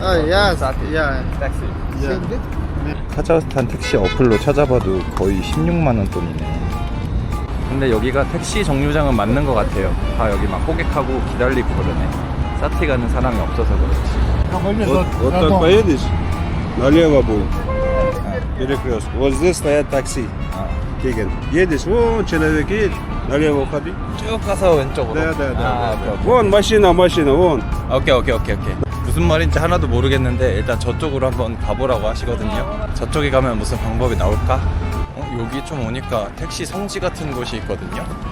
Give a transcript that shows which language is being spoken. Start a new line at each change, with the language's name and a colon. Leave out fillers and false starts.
Korean: 야, 사티. 야. 택시. 야. 카자흐스탄 택시 어플로 찾아봐도 거의 16만원 돈이네. 근데 여기가 택시 정류장은 맞는 것 같아요. 다 여기 막 호객하고 기다리고 그러네. 사티 가는 사람이 없어서 그렇지.
Russian: Вот так поедешь, налево будет перекресток. Вот здесь стоят такси. Кеген. Едешь, вон человек едет, налево уходи.
Korean: 쭉 가서 왼쪽으로.
Russian: Да.
Korean: 오케이.
Russian: Вон машина, вон.
Korean: 오케이. 무슨 말인지 하나도 모르겠는데 일단 저쪽으로 한번 가보라고 하시거든요. 저쪽에 가면 무슨 방법이 나올까? 여기 좀 오니까 택시 성지 같은 곳이 있거든요.